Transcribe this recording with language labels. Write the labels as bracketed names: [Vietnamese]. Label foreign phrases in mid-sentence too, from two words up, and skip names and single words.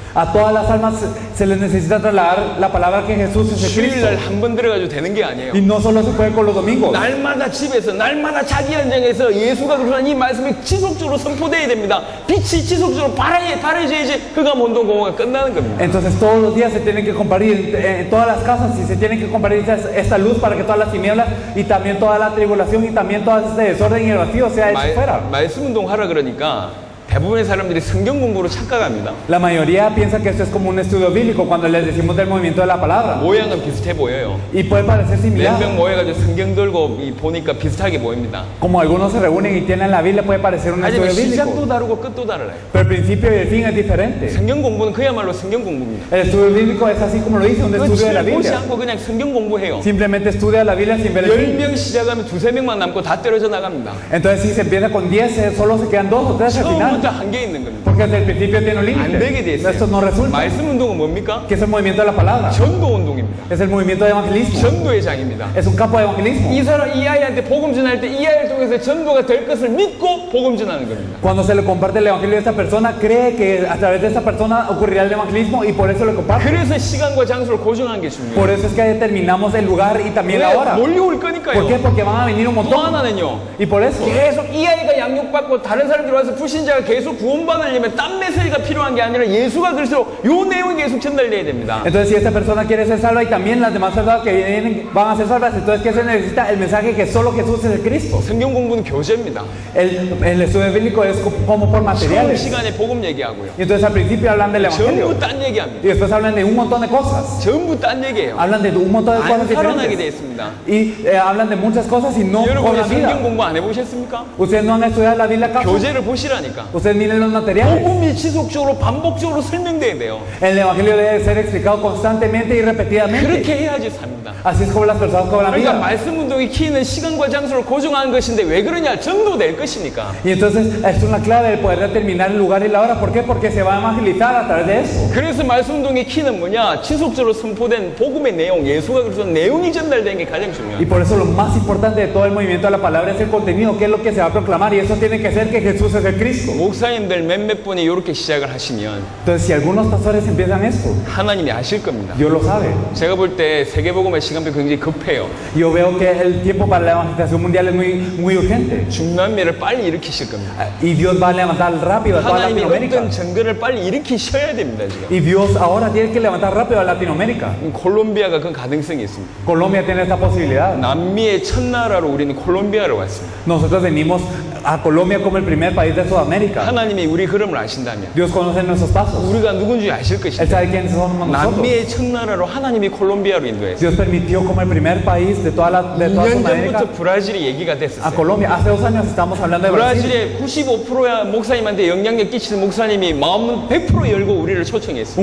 [Spanish] A todas las almas se les necesita trasladar la palabra que Jesús es el [Korean] 주일날 [Spanish] Cristo. [Korean] 한 번 들어가지고 되는 게 아니에요. [Spanish] Y no solo se puede con los domingos. [Korean] 날마다 집에서 날마다 자기 현장에서 예수가 그러한 이 말씀이 지속적으로 선포되어야 됩니다. 빛이 지속적으로 바라져야지 흑암 운동공허가 끝나는 겁니다. [Spanish] Entonces todos los días se tienen que compartir en todas las casas y se tienen que compartir esta luz para que todas las tinieblas y también toda la tribulación y también todo este desorden y el vacío sea hecho fuera. [Korean] 말씀 운동 하라 그러니까 대부분의 사람들이 성경 공부로 착각합니다. [Spanish] La mayoría piensa que esto es como un estudio bíblico cuando les decimos del movimiento de la palabra. [Korean] 모양은 비슷해 보여요. [Spanish] Y puede parecer [Korean] 몇 [Spanish] similar. [Korean] 명 모여가지고 성경 들고 보니까 비슷하게 보입니다. [Spanish] Como algunos se reúnen y tienen la Biblia, puede parecer un [Korean] 하지만 [Spanish] estudio [Korean] 시작도 [Spanish] bíblico. [Korean] 다르고 끝도 달라요. [Spanish] Pero el principio y el fin es diferente. [Korean] 성경 공부는 그야말로 성경 공부입니다. [Spanish] El estudio bíblico es así como lo dice, un estudio de la [Korean] 끝을 보지 [Spanish] Biblia. [Korean] 않고 그냥 성경 공부해요. [Spanish] Simplemente estudia la Biblia sin ver el fin. [Korean] 10명 시작하면 2-3명만 남고 다 떨어져 나갑니다. [Spanish] Entonces si se empieza con 10, solo se quedan 2 o 3 al final. [Korean] 처음부터 한계 있는 겁니다. [Spanish] Porque desde el principio tiene un [Korean] 안 되게 돼 [Spanish] límite. Esto [Korean] 있어요. [Spanish] no resulta. [Korean] 말씀 운동은 뭡니까? [Spanish] ¿Qué es el movimiento de la palabra? [Korean] 전도 운동입니다. [Spanish] Es el movimiento de evangelismo. [Korean] 전도의 장입니다. [Spanish] Es un campo de evangelismo. [Korean] 이 아이한테 복음 전할 때 이 아이를 통해서 전도가 될 것을 믿고 복음 전하는 겁니다. [Spanish] Cuando se le comparte el evangelio a esta persona, cree que a través de esta persona ocurrirá el evangelismo y por eso le comparte. [Korean] 그래서 시간과 장소를 고정한 게 중요해요. [Spanish] Por eso es que determinamos el lugar y también la hora. [Korean] 몰려올 [Spanish] ¿Por qué? [Korean] 거니까요. [Spanish] Porque van a venir un [Korean] 또 [Spanish] montón. [Korean] 하나는요. [Spanish] Y por eso. [Korean] 계속 이 아이가 양육받고 다른 사람들이 와서 불신자가 계속 구원받으려면 딴 메시지가 필요한 게 아니라 예수가 그리스도 요 내용이 계속 전달돼야 됩니다. [Spanish] Entonces, si esta persona quiere ser salva y también las demás personas que vienen van a ser salvas, entonces, ¿qué se necesita? El mensaje que solo Jesús es el Cristo. [Korean] 성경 공부는 교재입니다. [Spanish] El estudio bíblico es como por [Korean] 처음 [Spanish] materiales. [Korean] 시간에 복음 얘기하고요. [Spanish] Y entonces, al principio hablan del evangelio. [Korean] 전부 딴 얘기합니다. [Spanish] Y después hablan de un montón de cosas. [Korean] 전부 딴 얘기예요. [Spanish] Hablan de un montón de [Korean] 안 [Spanish] cosas [Korean] 살아나게 돼 [Spanish] diferentes. [Korean] 있습니다. [Spanish] Y hablan de muchas cosas y no [Korean] 여러분이 [Spanish] cobran [Korean] 성경 [Spanish] vida. [Korean] 공부 안 해보셨습니까? [Spanish] Ustedes no han estudiado la Biblia acá. [Korean] 교재를 보시라니까. [Spanish] Ustedes miren los materiales. [Korean] 복음이 지속적으로 반복적으로 설명돼야 돼요. [Spanish] El evangelio debe ser explicado constantemente y repetidamente. [Korean] 그렇게 해야지 삽니다. [Spanish] Así es como las personas cobran [Korean] 그러니까 [Spanish] vida. [Korean] 말씀 운동의 키는 시간과 장소를 고정하는 것인데 왜 그러냐? 전도될 것이니까. [Spanish] Y entonces es una clave el poder determinar el lugar y la hora. ¿Por qué? Porque se va a evangelizar a través de eso. [Korean] 그래서 말씀 운동의 키는 뭐냐? 지속적으로 선포된 복음의 내용, 예수가 그래서 내용이 전달되는 게 가장 [Spanish] Y [Korean] 중요해요. [Spanish] por eso lo más importante de todo el movimiento de la palabra es el contenido, qué es lo que se va a proclamar. Y eso tiene que ser que Jesús es el Cristo. [Korean] 목사님들 몇몇 분이 이렇게 시작을 하시면 [Spanish] Entonces, si algunos pastores empiezan esto, [Korean] 하나님이 아실 겁니다. [Spanish] Dios lo sabe. [Korean] 제가 볼 때 세계복음의 시간표 굉장히 급해요. [Spanish] Yo veo que el tiempo para la evangelización mundial es muy urgente. [Korean] 중남미를 빨리 일으키실 겁니다. [Spanish] Y Dios va a levantar rápido a toda [Korean] 하나님이 [Spanish] Latinoamérica. [Korean] 어떤 정글을 빨리 일으키셔야 됩니다, 지금. [Spanish] Y Dios ahora tiene que levantar rápido a Latinoamérica. [Korean] 콜롬비아가 그 가능성이 있습니다. [Spanish] Colombia tiene esta posibilidad. [Korean] 남미의 첫 나라로 우리는 콜롬비아로 왔습니다. [Spanish] Nosotros venimos a Colombia como el primer país de Sudamérica. [Korean] 하나님이 우리 걸음을 아신다면 [Spanish] Dios conoce nuestros pasos. [Korean] 우리가 누군지 아실 [Spanish] Él [Korean] 것입니다. [Spanish] sabe quiénes somos nosotros. [Korean] 남미의 첫 나라로 하나님이 콜롬비아로 인도했어요. [Spanish] Dios permitió como el primer país de toda [Korean] 2년 [Spanish] Sudamérica [Korean] 전부터 브라질이 얘기가 [Spanish] a [Korean] 됐었어요. [Spanish] Colombia. Hace 2 años estamos hablando de Brasil. [Korean] 브라질의 95%의 목사님한테 영향력 끼치는 목사님이 마음은 100% 열고 우리를 초청했어요.